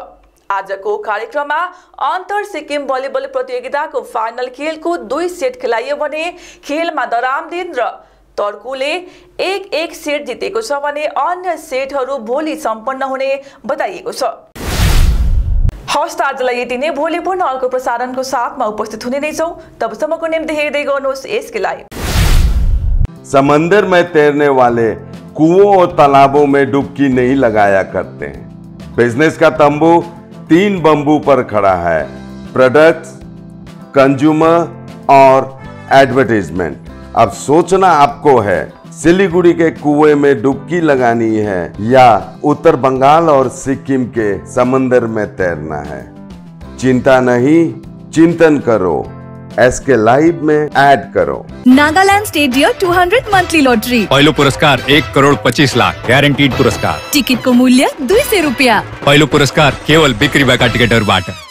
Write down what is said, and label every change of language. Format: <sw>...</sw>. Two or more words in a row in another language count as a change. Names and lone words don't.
<ne>आजको कार्यक्रममा अन्तर सिक्किम भलिबल प्रतियोगिताको फाइनल खेलको 2 सेट खेलाइयो भने खेलमा दरामदिन र तर्कुले 1-1 सेट जितेको छ भने अन्य सेटहरू भोलि सम्पन्न हुने बताइएको छ। हस्त आजलाई यति नै। भोलि पुनः अर्को प्रसारणको साथमा उपस्थित हुने नै छौं। तबसम्मको निम्ति हेर्दै गर्नुहोस् यसके लाइभ।</ne> <hi>समंदर में तैरने वाले कुओं और तालाबों में डुबकी नहीं लगाया करते हैं। बिजनेस का तंबू 3 बंबू पर खड़ा है:</hi> <en>products, consumer</en> <hi>और एडवर्टाइजमेंट। अब सोचना आपको है सिलीगुड़ी के कुएं में डुबकी लगानी है या उत्तर बंगाल और सिक्किम के समंदर में तैरना है। चिंता नहीं, चिंतन करो। एसके लाइव में ऐड करो।</hi> <ne>नागालैंड स्टेट डियर 200 मंथली लॉटरी। पहिलो पुरस्कार 1,40,00,000 ग्यारेन्टीड पुरस्कार। टिकटको मूल्य 200 रुपियाँ। पहिलो पुरस्कार केवल बिक्री भएका टिकटहरूबाट।</ne>